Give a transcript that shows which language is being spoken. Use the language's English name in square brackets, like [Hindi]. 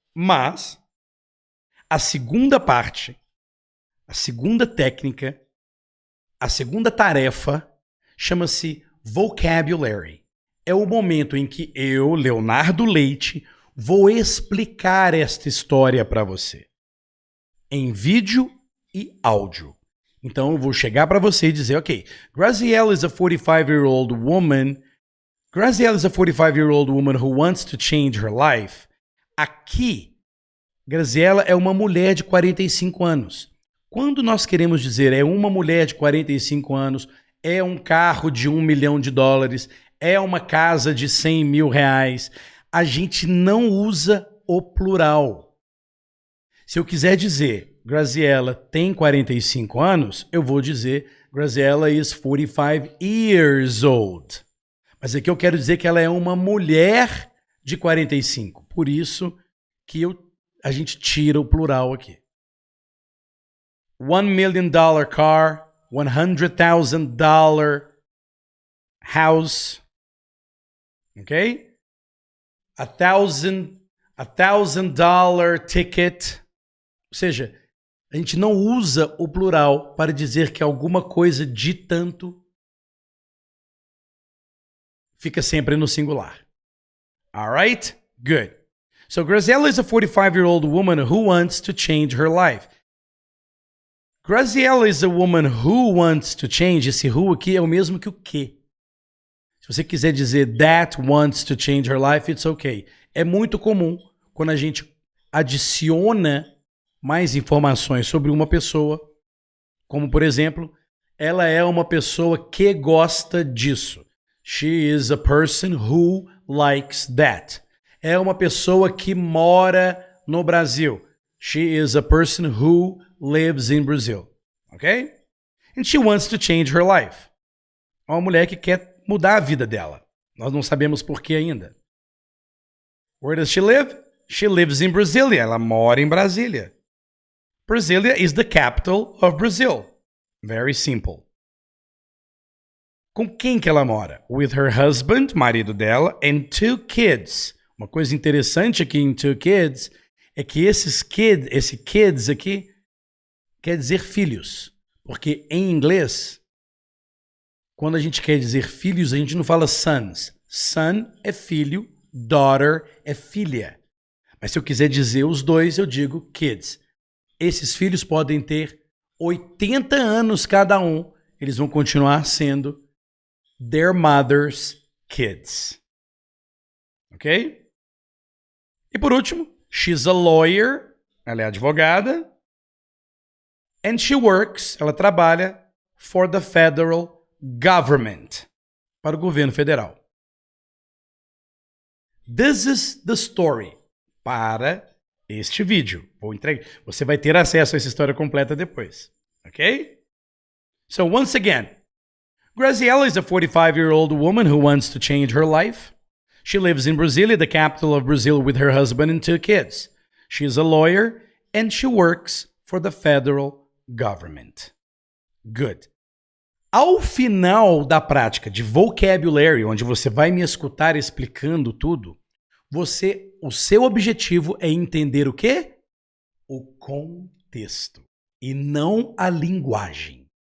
[Portuguese] Mas a segunda parte, a segunda técnica, a segunda tarefa chama-se vocabulary. É o momento em que eu, Leonardo Leite, vou explicar esta história para você. Em vídeo e áudio. Então eu vou chegar para você e dizer, ok, [English] Graziella is a 45-year-old woman. Graziella is a 45-year-old woman who wants to change her life. [Portuguese] Aqui, Graziella é uma mulher de 45 anos. Quando nós queremos dizer é uma mulher de 45 anos, é um carro de $1 milhão, é uma casa de 100 mil reais, a gente não usa o plural. Se eu quiser dizer Graziella tem 45 anos, eu vou dizer [English] Graziella is 45 years old. [Portuguese] Mas aqui eu quero dizer que ela é uma mulher de 45. Por isso que a gente tira o plural aqui. [English] $1 million car, $100,000 house, ok? $1,000 ticket. [Portuguese] Ou seja, a gente não usa o plural para dizer que alguma coisa de tanto fica sempre no singular. [English] Alright? Good. So Graziella is a 45-year-old woman who wants to change her life. Graziella is a woman who wants to change. [Portuguese] Esse who aqui é o mesmo que o que. Se você quiser dizer [English] that wants to change her life, it's okay. [Portuguese] É muito comum quando a gente adiciona mais informações sobre uma pessoa, como por exemplo, ela é uma pessoa que gosta disso. [English] She is a person who likes that. [Portuguese] É uma pessoa que mora no Brasil. [English] She is a person who lives in Brazil. Ok? And she wants to change her life. [Portuguese] É uma mulher que quer mudar a vida dela. Nós não sabemos por que ainda. [English] Where does she live? She lives in Brasília. [Portuguese] Ela mora em Brasília. [English] Brasília is the capital of Brazil. Very simple. [Portuguese] Com quem que ela mora? [English] With her husband, [Portuguese] marido dela, [English] and 2 kids. [Portuguese] Uma coisa interessante aqui em 2 kids é que esse kids aqui quer dizer filhos. Porque em inglês, quando a gente quer dizer filhos, a gente não fala sons. Son é filho, daughter é filha. Mas se eu quiser dizer os dois, eu digo kids. Esses filhos podem ter 80 anos cada um. Eles vão continuar sendo [English] their mother's kids. [Portuguese] Ok? E por último, [English] she's a lawyer. [Portuguese] Ela é advogada. [English] And she works, [Portuguese] ela trabalha [English] for the federal government. [Portuguese] Para o governo federal. [English] This is the story. [Portuguese] Para este vídeo. Vou entregar. Você vai ter acesso a essa história completa depois. Ok? [English] So once again, Graziella is a 45-year-old woman who wants to change her life. She lives in Brasília, the capital of Brazil, with her husband and 2 kids. She is a lawyer and she works for the federal government. Good. [Portuguese] Ao final da prática de vocabulary, onde você vai me escutar explicando tudo, o seu objetivo é entender o quê? O contexto e não a linguagem.